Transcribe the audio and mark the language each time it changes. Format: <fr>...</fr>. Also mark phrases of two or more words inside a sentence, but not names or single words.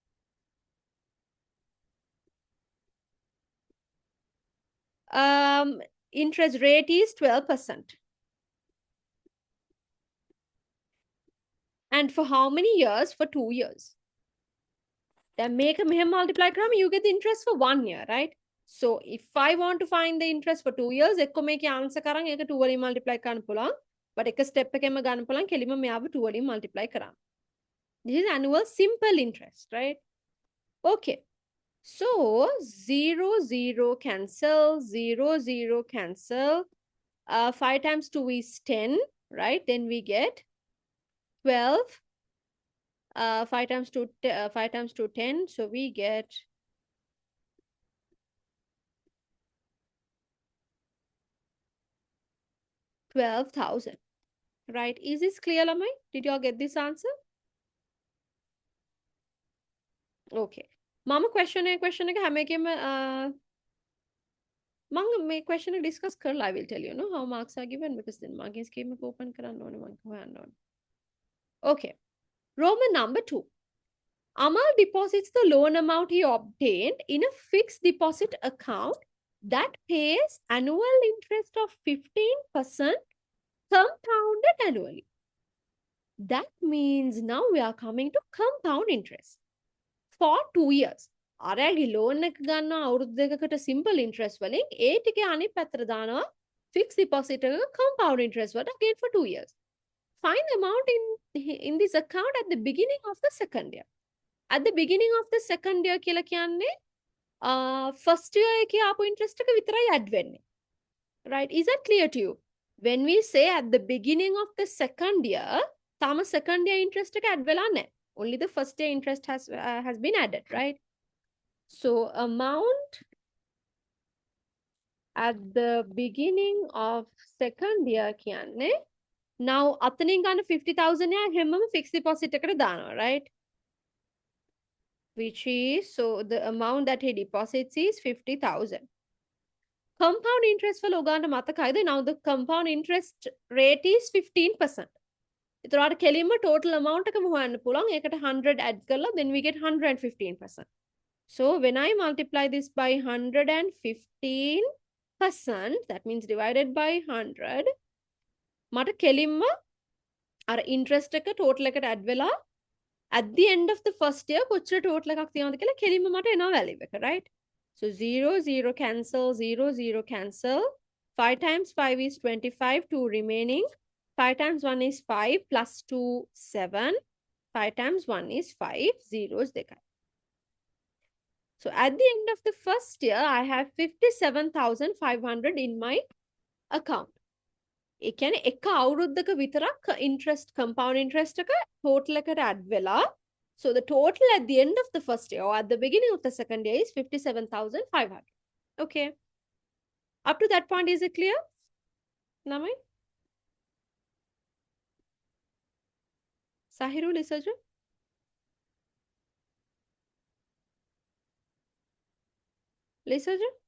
<en>Interest rate is 12%. And for how many years? For 2 years. Then make a multiply gram, you get the interest for 1 year, right? So if I want to find the interest for 2 years,</en> <si>ekko මේක answer කරන් ඒක 2 වලින් multiply කරන්න පුළුවන්. But එක step එකෙන්ම ගන්න පුළුවන් කෙලිම මෙයාව 2 වලින් multiply කරන්න.</si> <en>This is annual simple interest, right? Okay. So 0, 0 cancel, 0, 0 cancel. 5 times 2 is 10, right? Then we get 12. 5 times 2, 5 times 2, 10. So we get 12,000, right? Is this clear, Lamai? Did you all get this answer? Okay.</en> <si>Mama question එක හැම එකෙම මම මේ question එක discuss කරලා</si> <en>I will tell you, no, how marks are given because then</en> <si>මගේ scheme එක open කරන්න ඕනේ මම හොයන්න ඕනේ.</si> <en>Okay. Roman number 2. Amal deposits the loan amount he obtained in a fixed deposit account that pays annual interest of 15% compounded annually. That means now we are coming to compound interest for 2 years.</en> <si>අරයාගේ loan එක ගන්නවා අවුරුදු දෙකකට</si> <en>simple interest</en> <si>වලින් ඒ ටිකේ අනිත් පැත්තට දානවා</si> <en>fixed deposit</en> <si>එක</si> <en>compound interest</en> <si>වලට</si> <en>again for 2 years. Find the amount in this account at the beginning of the second year. At the beginning of the second year</en> <si>කියලා කියන්නේ</si> <en>first year</en> <si>එකේ ආපු interest එක විතරයි add වෙන්නේ.</si> <en>Right? Is that clear to you? When we say at the beginning of the second year,</en> <si>තාම second year interest එක add වෙලා නැහැ.</si> <en>Only the first year interest has been added, right? So amount at the beginning of second year</en> <si>කියන්නේ now අතනින් ගන්න 50,000 යා හැමම</si> <en>fixed deposit</en> <si>එකට දානවා,</si> <en>right? Which is, so the amount that he deposits is 50,000. Compound interest for</en> <si>ඔගාන්ට මතකයිද?</si> <en>Now the compound interest rate is 15%.</en> <si>එතකොට කෙලින්ම</si> <en>total amount</en> <si>එකම හොයන්න පුළුවන්. ඒකට 100 add කරලා</si> <en>then we get 115%. So when I multiply this by 115%, that means divided by 100,</en> <si>මට කෙලින්ම අර interest එක total එකට add වෙලා</si> <en>at the end of the first year</en> <si>කොච්චර total එකක් තියෙනවද කියලා කෙලින්ම මට එනවා value එක,</si> <en>right? So 0, 0 cancel, 0, 0 cancel. 5 times 5 is 25, 2 remaining. 5 times 1 is 5, plus 2, 7. 5 times 1 is 5, zeros dekha. So at the end of the first year, I have 57,500 in my account.</en> <si>ඒ කියන්නේ එක අවුරුද්දක විතරක් interest</si> <en>compound interest</en> <si>එක total එකට add වෙලා,</si> <en>so the total at the end of the first year or at the beginning of the second year is 57,500. Okay, up to that point, is it clear? Namai? Sahiru, Lisaju? Lisaju?</en>